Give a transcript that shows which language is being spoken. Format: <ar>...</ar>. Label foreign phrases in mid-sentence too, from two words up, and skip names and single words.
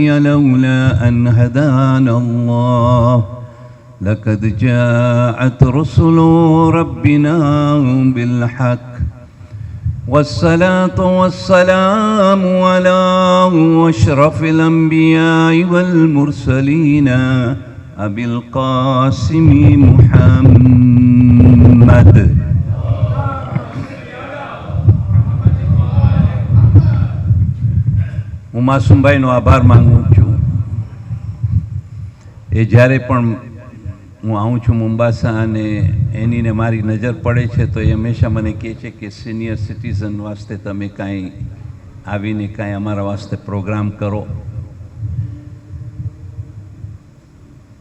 <ar>لولا أن هدانا الله لقد جاءت رسل ربنا بالحق والصلاة والسلام على أشرف الأنبياء والمرسلين أبي القاسم</ar> <gu>محمد હું માસુમભાઈનો આભાર માનું છું. એ જ્યારે પણ હું આવું છું મુંબાસા અને એની ને મારી નજર પડે છે તો એ હંમેશા મને કહે છે કે</gu> <en>senior citizen</en> <gu>વાસ્તે તમે કાંઈ આવીને કાંઈ અમારા વાસ્તે પ્રોગ્રામ કરો.</gu>